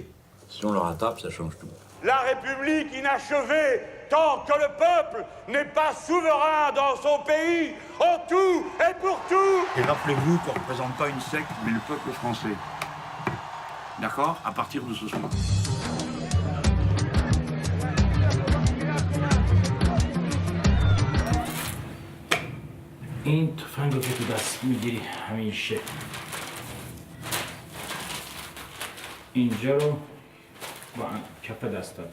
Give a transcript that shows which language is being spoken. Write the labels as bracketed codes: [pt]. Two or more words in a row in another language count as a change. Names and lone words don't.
[fr] Si on le rattrape, ça change tout. La République inachevée, tant que le peuple n'est pas souverain dans son pays, en tout et pour tout. Et rappelez-vous qu'on ne représente pas une secte, mais le peuple français. D'accord? À partir de ce soir. [fa] این تفنگ رو که تو دست میگیری همیشه اینجا رو با کف دستات